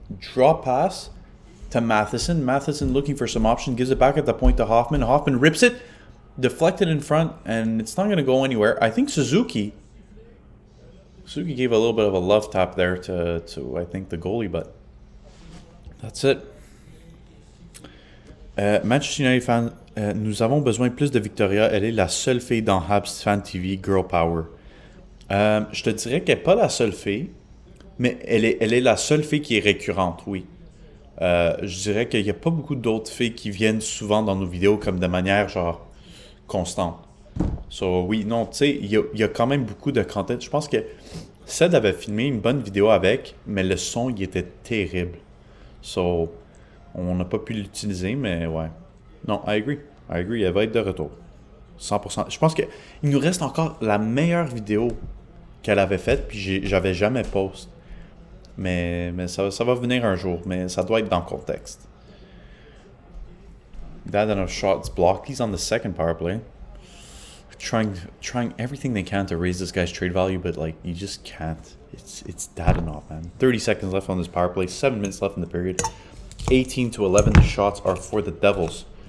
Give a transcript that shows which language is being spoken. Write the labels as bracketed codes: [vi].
[en] Draw pass to Matheson. Matheson looking for some option. Gives it back at the point to Hoffman. Hoffman rips it. Deflected in front. And it's not going to go anywhere. I think Suzuki gave a little bit of a love tap there to I think, the goalie. But that's it. [fr] Manchester United fan, nous avons besoin plus de Victoria. Elle est la seule fille dans Habs Fan TV, Girl Power. Je te dirais qu'elle n'est pas la seule fille, mais elle est la seule fille qui est récurrente, oui. Je dirais qu'il n'y a pas beaucoup d'autres filles qui viennent souvent dans nos vidéos comme de manière genre constante. So, oui, non, tu sais, il y a quand même beaucoup de content. Je pense que Ced avait filmé une bonne vidéo avec, mais le son, il était terrible. So, on n'a pas pu l'utiliser, mais ouais. Non, [en] I agree. [fr] Elle va être de retour. 100%. Je pense qu'il nous reste encore la meilleure vidéo qu'elle avait faite, puis j'avais jamais post. Mais ça va venir un jour, mais ça doit être dans le contexte. [en] Dadonov shots blocked. He's on the second power play. Trying everything they can to raise this guy's trade value, but like you just can't. It's Dadonov, man. 30 seconds left on this power play. 7 minutes left in the period. 18-11. The shots are for the Devils.